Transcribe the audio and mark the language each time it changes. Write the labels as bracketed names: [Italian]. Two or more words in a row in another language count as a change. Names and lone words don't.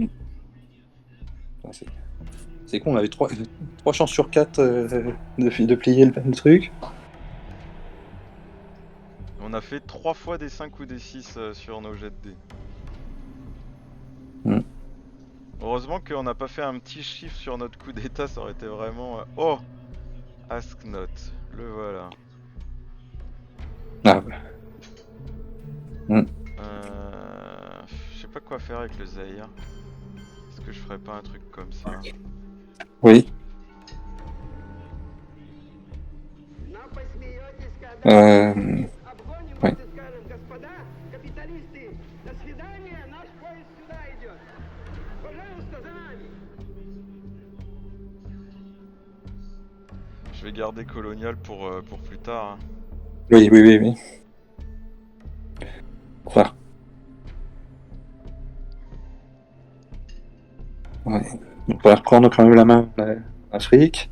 [French] Ah, c'est con, on avait 3 chances sur 4 de plier le truc. On a fait 3 fois des 5 ou des 6 sur nos jets de dés. Mm. Heureusement qu'on n'a pas fait un petit chiffre sur notre coup d'état, ça aurait été vraiment... [English] Oh! Ask not, [French] le voilà. Ah, bah. Je sais pas quoi faire avec le Zaïre. Est-ce que je ferais pas un truc comme ça? Oui. [Russian] Но посмеетесь, когда Euh, обгоним [French] ouais. [Russian] вас и скажем, господа, капиталисты, до свидания, наш поезд сюда идет. Пожалуйста, за нами. [French] Je vais garder colonial pour plus tard. Hein. Oui, oui, oui, oui. Enfin. Ouais. Donc, on va reprendre quand même la main l'Afrique.